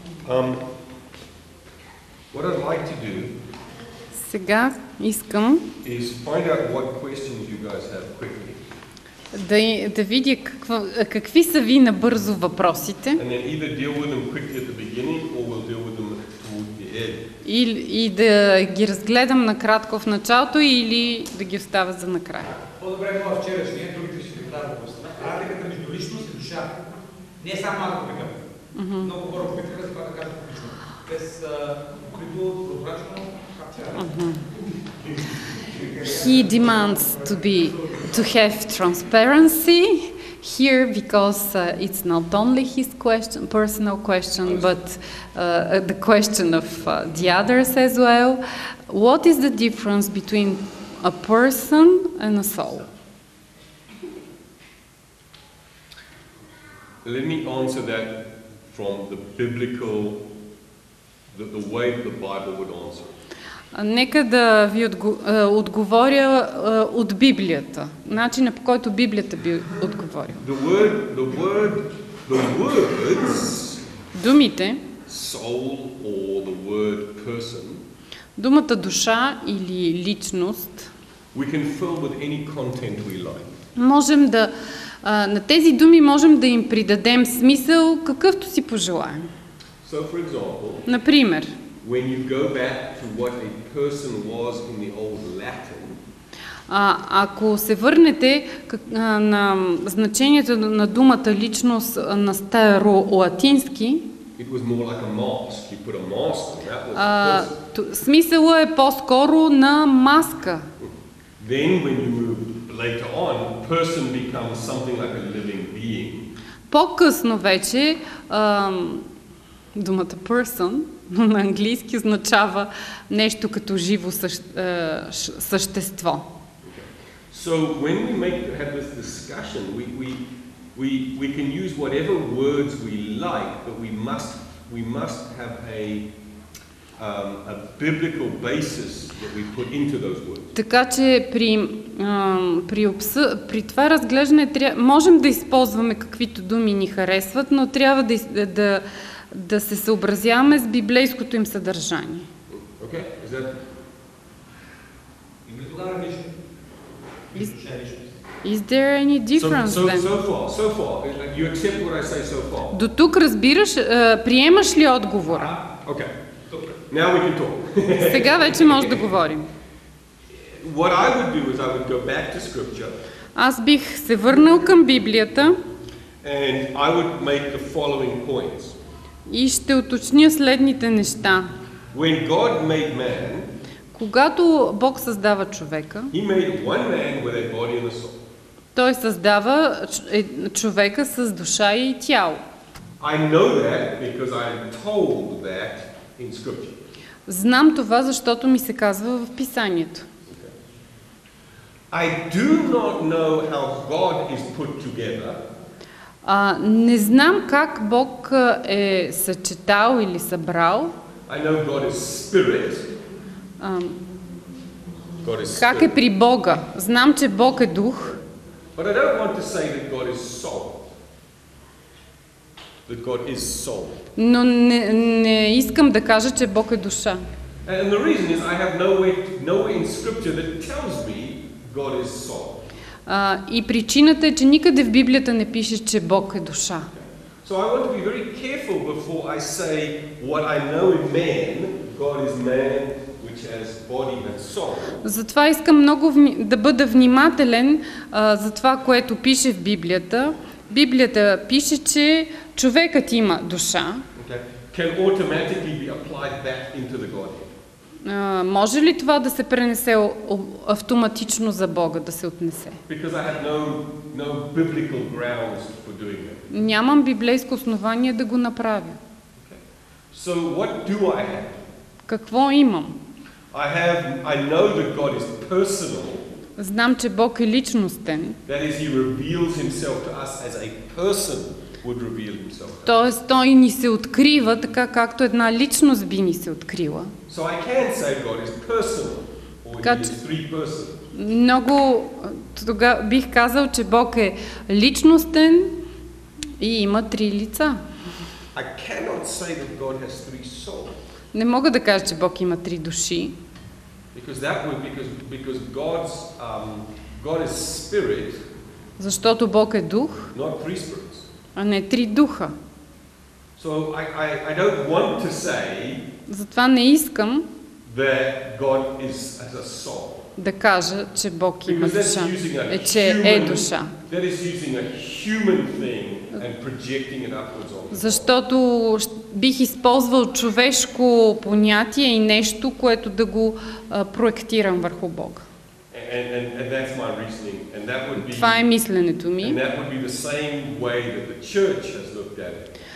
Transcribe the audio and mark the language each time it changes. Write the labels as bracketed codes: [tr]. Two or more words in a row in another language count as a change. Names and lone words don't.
[en] What I'd like to do [bg] Сега искам [en] is find out what questions you guys have quickly. [bg] Да видя какви са ви набързо въпросите. [en] And then either deal with them quickly at the beginning or we'll deal with them toward the end. [bg] И да ги разгледам накратко в началото или да ги оставя за накрая. По-добре това вчерашния, другите ще ви дадат въпроса. Разликата между личност и душа. Не е само аз го викам. Много хора опитаха за това да кажат лично. Без открито, прозрачно, [en] He demands to have transparency here because it's not only his personal question, but the question of the others as well. What is the difference between a person and a soul? Let me answer that from the biblical, the way the Bible would answer. [bg] Нека да ви отговоря от Библията, начина по който Библията би отговорила. [en] The words, [bg] думите, [en] soul or the word person, [bg] думата душа или личност, [en] we can fill with any content we like. [bg] Можем да на тези думи можем да им придадем смисъл какъвто си пожелаем. [en] So, for example, [bg] например, [en] when you go back to what a person was in the old Latin, [bg] ако се върнете на значението на думата личност на старо-латински, смисълът е по-скоро на маска. По-късно вече думата person на английски означава нещо като живо същество. [en] So when we have this discussion, we can use whatever words we like, but we must have a biblical basis that we put into those words. [bg] Така че при това разглеждане можем да използваме каквито думи ни харесват, но трябва да се съобразяваме с библейското им съдържание. [en] Okay, is that? Is there any difference then? So far, you accept what I say so far. [bg] До тук разбираш, приемаш ли отговора? [en] Okay. Now we can talk. [bg] Сега вече може да говорим. [en] What I would do is I would go back to scripture. [bg] Аз бих се върнал към Библията. [en] And I would make the following points. [bg] И ще уточня следните неща. [en] When God made man, [bg] когато Бог създава човека, [en] He made one man with a body and a soul. [bg] Той създава човека с душа и тяло. [en] I know that because I am told that in scripture. [bg] Знам това, защото ми се казва в Писанието. [en] I do not know how God is put together. [bg] Не знам как Бог е съчетал или събрал. [en] I know God is spirit. [bg] Как е при Бога? Знам, че Бог е дух. [en] But I don't want to say that God is soul. That God is soul. [bg] Но не искам да кажа, че Бог е душа. [en] And the reason is I have nowhere in scripture that tells me God is soul. [bg] И причината е, че никъде в Библията не пише, че Бог е душа. [en] So I want to be very careful before I say what I know in man, God is man which has body and soul. [bg] Затова искам много да бъда внимателен за това, което пише в Библията. Библията пише, че човекът има душа. [en] Can automatically be applied back into the Godhead. [bg] Може ли това да се пренесе автоматично за Бога, да се отнесе? [en] Because I have no biblical grounds for doing that. [bg] Нямам библейско основание да го направя. [en] So what do I have? [bg] Какво имам? [en] I know that God is personal. [bg] Знам, че Бог е личностен. [en] That is, He reveals Himself to us as a person would reveal Himself. [bg] Тоест, Той ни се открива така, както една личност би ни се открила. [en] So I can say God is personal, or He is three persons. [bg] Много тогава бих казал, че Бог е личностен и има три лица. [en] I cannot say that God has three souls. [bg] Не мога да кажа, че Бог има три души. [en] Because God is spirit. [bg] Защото Бог е дух, [en] Not three spirits. [bg] а не три духа. [en] So I don't want to say [bg] Затова не искам [en] that God is as a soul. [bg] Да кажа, че Бог има [en] Because [bg] душа. [en] that's [bg] Че е душа. [en] That is using a human thing and projecting it upwards on. [bg] Защото бих използвал човешко понятие и нещо, което да го проектирам върху Бога. [en] And that's my reasoning. And that would be. [bg] Това е мисленето ми. [en] And that would be the same way that the church has looked at it.